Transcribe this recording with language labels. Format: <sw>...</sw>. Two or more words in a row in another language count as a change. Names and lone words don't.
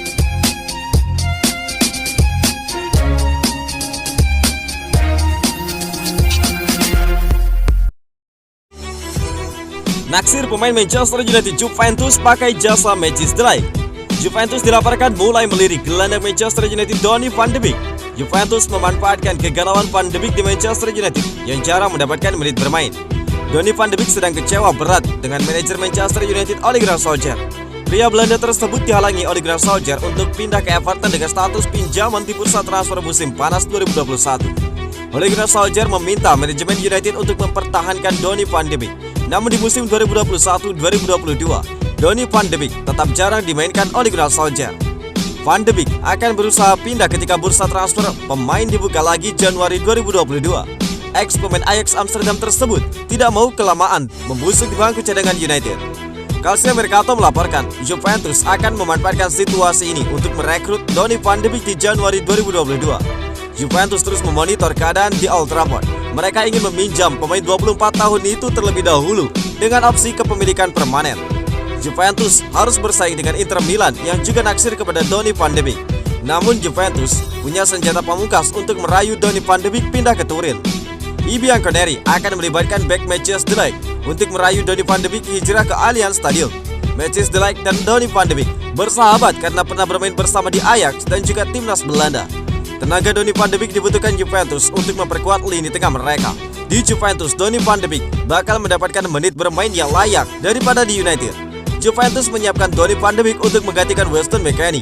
<id>Naksir pemain Manchester United Juventus pakai jasa Matthijs de Ligt. Juventus dilaporkan mulai melirik gelandang Manchester United Donny van de Beek. Juventus memanfaatkan kegalauan Van de Beek di Manchester United yang jarang mendapatkan menit bermain. Donny van de Beek sedang kecewa berat dengan manajer Manchester United Ole Gunnar Solskjaer. Pria Belanda tersebut dihalangi Ole Gunnar Solskjaer untuk pindah ke Everton dengan status pinjaman di bursa transfer musim panas 2021. Ole Gunnar Solskjaer meminta manajemen United untuk mempertahankan Donny van de Beek. Namun di musim 2021-2022, Donny van de Beek tetap jarang dimainkan Ole Gunnar Solskjaer. Van de Beek akan berusaha pindah ketika bursa transfer pemain dibuka lagi Januari 2022. Ex pemain Ajax Amsterdam tersebut tidak mau kelamaan membusuk di bangku cadangan United. Calcio Mercato melaporkan Juventus akan memanfaatkan situasi ini untuk merekrut Donny van de Beek di Januari 2022. Juventus terus memonitor keadaan di Old Trafford. Mereka ingin meminjam pemain 24 tahun itu terlebih dahulu dengan opsi kepemilikan permanen. Juventus harus bersaing dengan Inter Milan yang juga naksir kepada Donny van de Beek. Namun Juventus punya senjata pamungkas untuk merayu Donny van de Beek pindah ke Turin. I Bianconeri akan melibatkan back Matthijs de Ligt untuk merayu Donny van de Beek hijrah ke Allianz Stadium. Matthijs de Ligt dan Donny van de Beek bersahabat karena pernah bermain bersama di Ajax dan juga timnas Belanda. Tenaga Donny van de Beek dibutuhkan Juventus untuk memperkuat lini tengah mereka. Di Juventus, Donny van de Beek bakal mendapatkan menit bermain yang layak daripada di United. Juventus menyiapkan Donny van de Beek untuk menggantikan Weston McKennie.</id>